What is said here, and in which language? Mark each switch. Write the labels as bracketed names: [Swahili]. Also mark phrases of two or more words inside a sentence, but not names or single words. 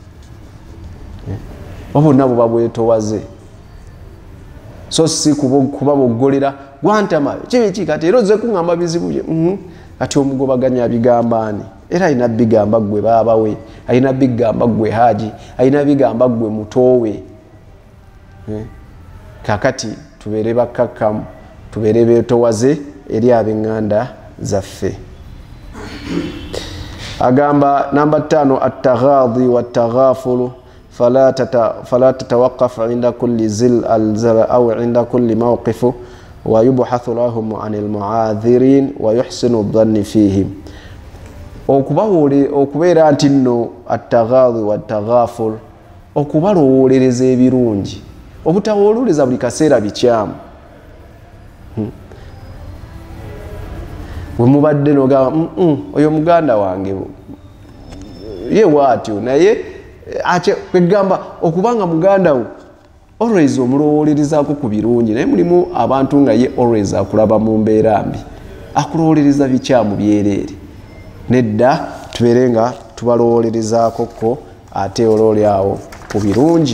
[Ganda] bonna bo babwetowaze so si kuba boggolera gwantama kibiki kati era ozze kuŋŋamba bizibu bye kati omugobaganya bigamba ani era alina bigamba ggwe baaba we alina bigamba ggwe haji alina bigamba ggwe mutowe kakati tubeere bakkakkamu tubeere beetowaze eri ab'eŋŋanda zaffe. Agamba namba 5 [Arabic] التغاضي والتغافل فلا تتوقف عند كل زلة أو عند كل موقف ويبحث لهم عن المعاذير ويحسن الظن فيهم. [Ganda] Okubeera nti nno [Arabic] التغاضي والتغافل [Ganda] okubalowolereza ebirungi obutawooleza buli kaseera bikyamu we mubadde nogamba oyo muganda wange ye waatyo naye kwegamba okubanga muganda wo always omulowolerezaako ku birungi naye mulimu abantu nga ye always akulaba mu mbeera mbi akulowolereza bikyamu byereere nedda tubeere nga tubalowolerezaako ko ate olwoli awo ku birungi.